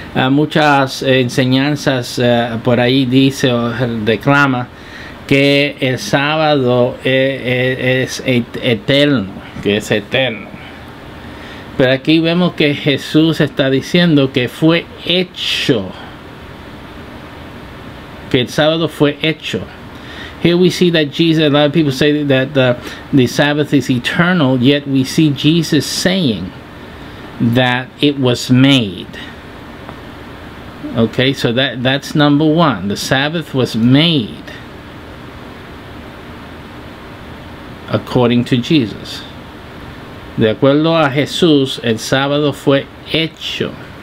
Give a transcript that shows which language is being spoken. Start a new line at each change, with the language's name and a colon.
Spanish: Muchas enseñanzas por ahí dice o declama que el sábado es eterno, que es eterno. Pero aquí vemos que Jesús está diciendo que fue hecho, que el sábado fue hecho.
English: Here we see that Jesus, a lot of people say that the Sabbath is eternal, yet we see Jesus saying that it was made. Okay, so that's number one. The Sabbath was made according to Jesus.
Spanish: De acuerdo a Jesús, el sábado fue hecho.